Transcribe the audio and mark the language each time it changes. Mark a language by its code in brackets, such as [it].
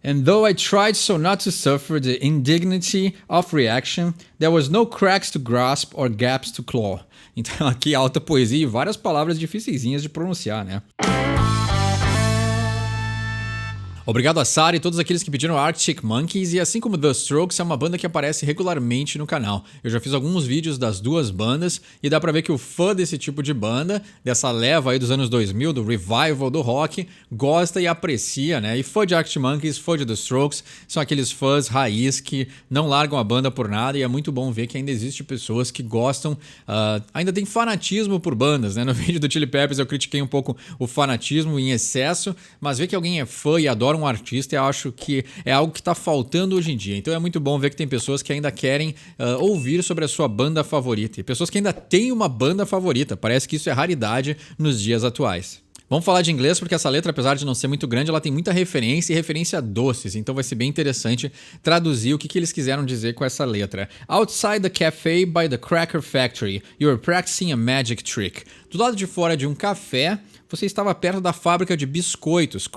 [en] And though I tried so not to suffer the indignity of reaction, there was no cracks to grasp or gaps to claw. [pt] Então aqui alta poesia e várias palavras dificilzinhas de pronunciar, né? Obrigado a Sarah e todos aqueles que pediram Arctic Monkeys, e assim como The Strokes é uma banda que aparece regularmente no canal. Eu já fiz alguns vídeos das duas bandas e dá pra ver que o fã desse tipo de banda, dessa leva aí dos anos 2000, do revival do rock, gosta e aprecia, né? E fã de Arctic Monkeys, fã de The Strokes, são aqueles fãs raiz que não largam a banda por nada, e é muito bom ver que ainda existe pessoas que gostam, ainda tem fanatismo por bandas, né? No vídeo do Chili Peppers eu critiquei um pouco o fanatismo em excesso, mas ver que alguém é fã e adora um artista, eu acho que é algo que está faltando hoje em dia. Então é muito bom ver que tem pessoas que ainda querem ouvir sobre a sua banda favorita, e pessoas que ainda têm uma banda favorita. Parece que isso é raridade nos dias atuais. Vamos falar de inglês porque essa letra, apesar de não ser muito grande, ela tem muita referência e referência a doces, então vai ser bem interessante traduzir o que eles quiseram dizer com essa letra. [en] Outside the cafe by the Cracker Factory, you are practicing a magic trick. [pt] Do lado de fora de um café, você estava perto da fábrica de biscoitos.